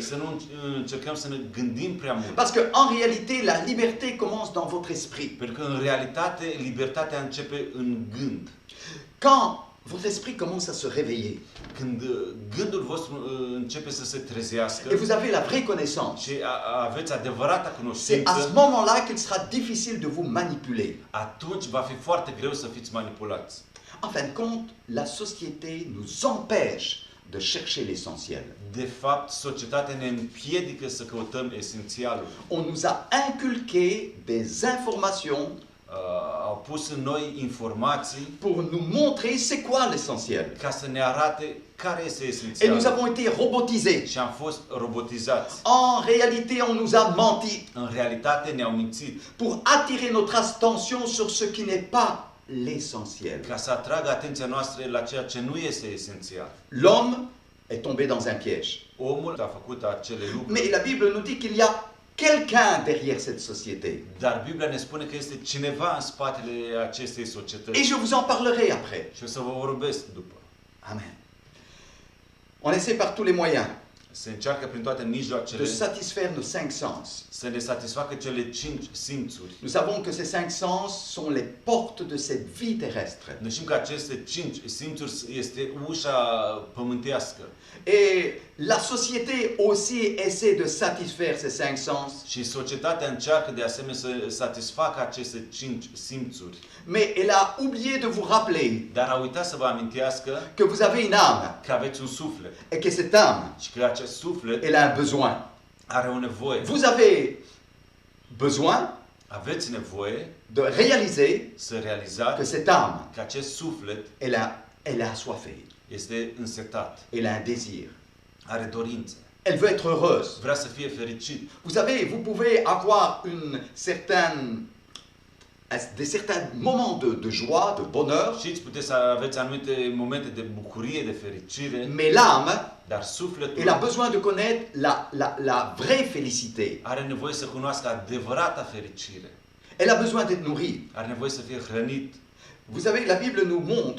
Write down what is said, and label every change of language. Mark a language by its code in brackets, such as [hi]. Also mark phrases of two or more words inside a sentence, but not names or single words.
[ro] să nu încercăm să ne gândim prea mult. [fr] Parce que en réalité, la liberté commence dans votre esprit. [ro] Pentru că în realitate libertatea începe în gând. [fr] Quand votre esprit commence à se réveiller [ro] Când gândul vostru începe să se trezească [fr] et vous avez la vraie connaissance, [ro] și aveți adevărata [fr] c'est à ce [ro] cunoștință, [fr] moment-là qu'il sera difficile de vous manipuler. [ro] atunci va fi foarte greu să fiți manipulați. [fr] En fin de compte, la société nous empêche de chercher l'essentiel. [ro] De fapt, societatea ne împiedică să căutăm esențialul. [fr] On nous a inculqué des informations [ro] Au pus în noi informații [fr] pour nous montrer c'est quoi l'essentiel. [ro] ca să ne arate care este [fr] Et nous [ro] esențialul. [fr] avons été robotisés. [ro] Și am fost robotizați. [fr] En réalité, on nous a menti [ro] În realitate ne-au mințit [fr] pour attirer notre attention sur ce qui n'est pas l'essentiel. [ro] ca să atragă atenția noastră la ceea ce nu este esențial. [fr] L'homme est tombé dans un piège. [ro] Omul a făcut acele lucruri, [fr] Mais la Bible nous dit qu'il y a quelqu'un derrière cette société. [ro] dar Biblia ne spune că este cineva în spatele acestei [fr] Et [ro] societăți. [fr] je vous en parlerai après. [ro] Și o să vă vorbesc după. Amen. [fr] On essaie par tous les moyens [ro] Se încearcă prin toate [fr] de [ro] mijloacele [fr] satisfaire nos cinq sens. [ro] să ne satisfacă cele 5 simțuri. [fr] Nous savons que ces cinq sens sont les portes de cette vie terrestre. [ro] Noi știm că aceste 5 simțuri este ușa pământească. [fr] Et la société aussi essaie de satisfaire ces cinq sens. [ro] Și societatea încearcă de asemenea să satisfacă aceste 5 simțuri. [fr] Mais elle a oublié de vous rappeler [ro] Dar a uitat să vă amintească [fr] que vous avez une âme [ro] că aveți un suflet [fr] et que cette âme, [ro] și că acest suflet [fr] elle a un besoin. [ro] are o nevoie. [fr] Vous avez besoin [ro] Aveți nevoie [fr] de réaliser [ro] să [fr] que [ro] realizați [fr] cette âme, [ro] că acest suflet [fr] elle est assoiffée, [ro] este însetat, [fr] elle a un désir, [ro] are dorințe, [fr] elle veut être heureuse. [ro] vrea să fie fericit. [fr] Vous savez, vous pouvez avoir des certains moments de joie, de bonheur, [ro] Știți, puteți să aveți anumite momente de bucurie, de fericire, [fr] mais l'âme, [ro] dar sufletul [fr] elle a besoin de connaître la vraie félicité. [ro] are nevoie să cunoască adevărata fericire. [fr] Elle a besoin d'être nourrie. [ro] Are nevoie să fie hrănit. [fr] Vous savez, la Bible nous montre